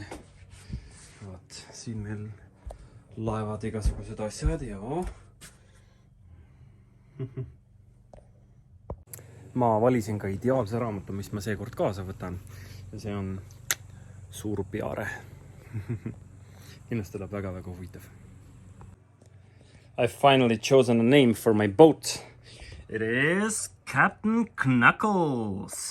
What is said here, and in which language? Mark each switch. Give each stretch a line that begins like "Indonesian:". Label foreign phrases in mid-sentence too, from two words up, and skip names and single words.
Estonian: Vaat, siin meil laevad igasugused asjad ja ma valisin ka ideaalse raamatu, mis ma seekord kaasa võtan ja see on Suur Peare. Kindlasti tuleb väga huvitav.
English: I've finally chosen a name for my boat. It is Captain Knuckles.